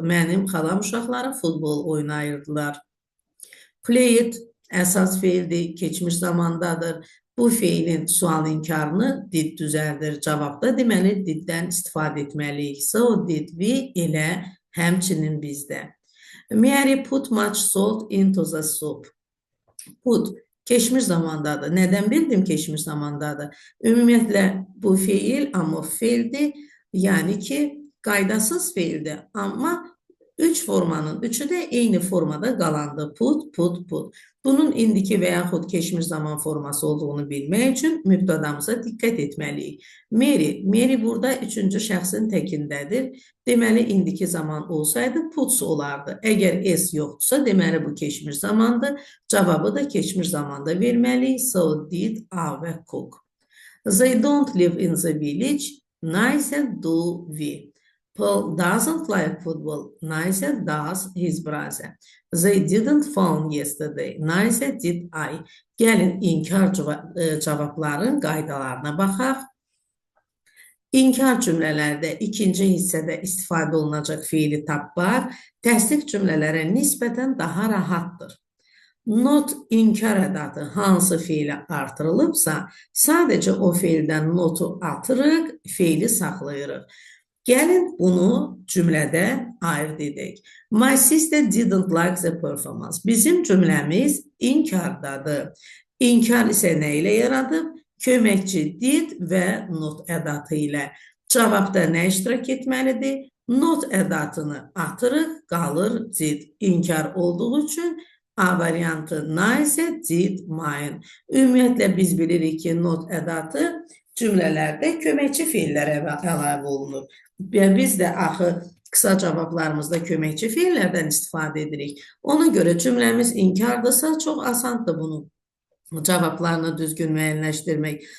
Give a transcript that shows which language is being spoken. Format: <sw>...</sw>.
<az>Mənim xalam uşaqları futbol oynayırdılar. Played əsas feildir, keçmiş zamandadır. Bu feilin sual inkarını did düzəldir. Cavabda deməli diddən istifadə etməliyik.</az> <en>So did we,</en> <az>elə həmçinin bizdə.</az> <en>Mary put much salt into the soup.</en> <az>Put keçmiş zamandadır. Nədən bildim keçmiş zamandadır? Ümumiyyətlə bu feil amorf feildir. Yəni ki, qaydasız feildir. Amma 3 formanın 3'ü də eyni formada qalandı. Put, put, put. Bunun indiki və yaxud keçmiş zaman forması olduğunu bilmək üçün mübtədamıza diqqət etməliyik. Mary burada 3-cü şəxsin təkindədir. Deməli, indiki zaman olsaydı puts olardı. Əgər s yoxdursa, deməli bu keçmiş zamandır. Cavabı da keçmiş zamanda verməliyik.</az> <en>So did our cook. They don't live in the village. Neither do we. Paul doesn't like football. Neither does his brother. They didn't phone yesterday. Neither did I.</en> <az>Gəlin inkar cavabların qaydalarına baxaq. İnkar cümlələrdə ikinci hissədə istifadə olunacaq feili tapmaq təsdiq cümlələrə nisbətən daha rahatdır. Not inkar ədatı hansı feili artırılıbsa, sadəcə o feildən notu atırıq, feili saxlayırıq. Gəlin bunu cümlədə ayırt edək.</az> <en>My sister didn't like the performance.</en> <az>Bizim cümləmiz inkardadır. İnkar isə nə ilə yaradıb? Köməkçi did və not ədatı ilə. Cavabda nə iştirak etməlidir? Not ədatını atırıq, qalır did. İnkar olduğu üçün A variantı</az> <en>neither did mine.</en> <az>Ümumiyyətlə biz bilirik ki, not ədatı cümlələrdə köməkçi feillərə əlavə olunur. Biz də axı qısa cavablarımızda köməkçi feillərdən istifadə edirik. Ona görə cümləmiz inkardırsa çox asandır bunu cavablarını düzgün müəyyənləşdirmək.</az>